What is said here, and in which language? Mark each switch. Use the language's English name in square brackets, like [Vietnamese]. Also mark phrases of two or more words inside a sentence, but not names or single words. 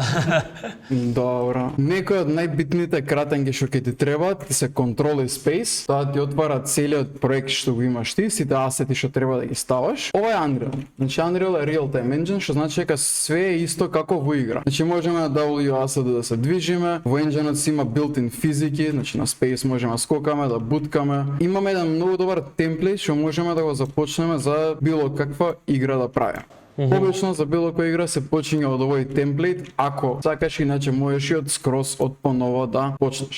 [Macedonian] Добро. Некој од најбитните кратенки што ќе ти требаат се Control и Space. Тоа ти отвара целиот проект што го имаш ти, сите асети што треба да ги ставаш. Ова е Unreal. Значи Unreal е [English] Real Time Engine, [Macedonian] што значи дека све е исто како во игра. Значи можеме на WASD да се движиме, во енџинот си има built-in физики, значи на Space можеме да скокаме, да буткаме. Имаме еден многу добар темплейт што можеме да го започнеме за било каква игра да правиме. Обично за било која игра се почиња од овој темплейт, ако сакаш, иначе можеш и од скрос од поново да почнеш.